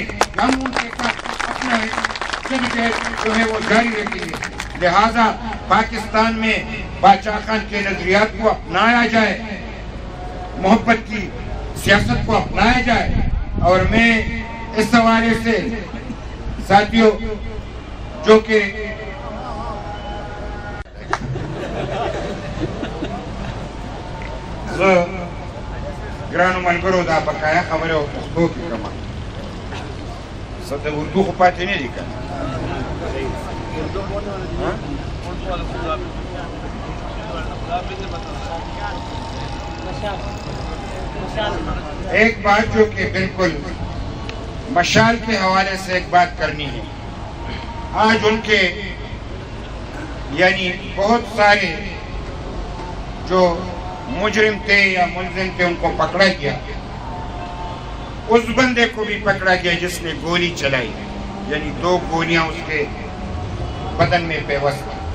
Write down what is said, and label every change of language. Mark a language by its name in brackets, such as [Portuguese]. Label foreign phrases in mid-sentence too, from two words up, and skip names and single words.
[Urdu] ہم ان کے ساتھ اپنا جو ہے وہ جاری رکھیں گے۔ لہذا پاکستان میں بادشاہ خان کے نظریات کو اپنایا جائے، محبت کی سیاست کو اپنایا جائے۔ اور میں اس حوالے سے ساتھیوں جو کہ [Pashto] گرانو ملګرو دا بقایا خبره او پښتو کې کومه څه د اردو خو پاتې نه دي کنه۔ [Urdu] ایک بات جو کہ بالکل مشال کے حوالے سے ایک بات کرنی ہے۔ آج ان کے یعنی بہت سارے جو مجرم تھے یا ملزم تھے ان کو پکڑا گیا، اس بندے کو بھی پکڑا گیا جس نے گولی چلائی، یعنی 2 گولیاں اس کے بدن میں پیوست۔